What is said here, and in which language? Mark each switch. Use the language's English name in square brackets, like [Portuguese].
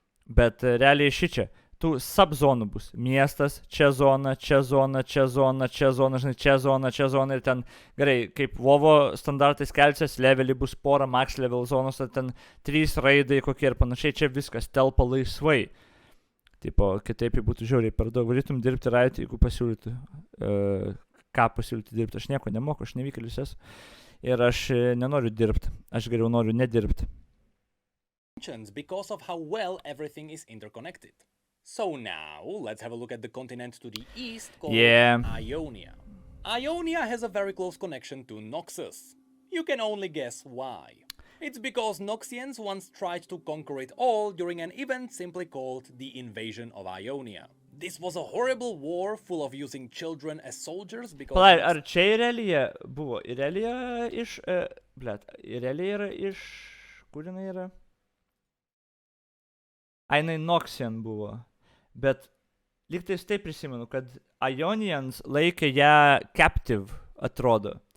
[Lithuanian] bet realiai šičia, tų subzonų bus, miestas, čia zona, čia zona, čia zona, čia zona, žinai, čia zona ir ten, gerai, kaip Vovo standartais kelsias, levelį bus pora, max level zonos, ten 3 raidai kokie ir panašiai, čia viskas telpa laisvai. Tipo, kitaip būtų žiauriai per daug. Varytum dirbti RIOT, jeigu pasiūlytų, ką pasiūlyti dirbti. Aš nieko nemoku, aš nevykėlis esu. Ir aš nenoriu dirbti. Aš geriau noriu nedirbti. [English] Because of how well everything is interconnected. So now, let's have a look at the continent to the east called Ionia. Ionia has a very close connection to Noxus. You can only guess why. It's because Noxians once tried to conquer it all during an event simply called the Invasion of Ionia. This was a horrible war full of using children as soldiers because... [Lithuanian] Palauk, ar čia Irelija buvo? Irelija iš... Irelija yra iš... Kur jinai yra? Ainai Noxian buvo. Bet lygtais taip prisimenu, kad Ionians laikė ją captive, atrodo.